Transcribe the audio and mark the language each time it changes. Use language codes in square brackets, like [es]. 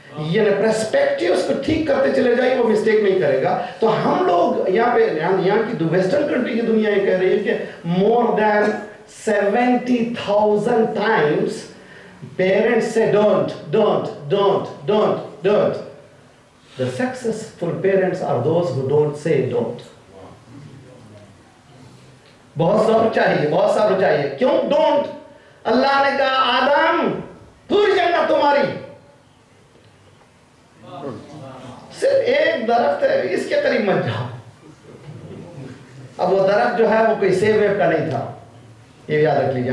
[hi] ये पर्सपेक्टिव्स को ठीक करते चले जाइए, वो मिस्टेक नहीं करेगा। तो हम लोग यहाँ की वेस्टर्न कंट्री की दुनिया ये कह रही है कि [en] more than 70,000 times [hi] पेरेंट्स से don't don't don't don't don't, [en] The successful parents are those who don't say don't. [hi] बहुत सब्र चाहिए, बहुत सब्र चाहिए. क्यों don't? अल्लाह ने कहा आदम पूरी जन्नत तुम्हारी, सिर्फ एक दरख्त है, इसके करीब मत जाओ. अब वो दरख्त जो है वो कोई सेब वेब का नहीं था. ये याद रख लीजिए.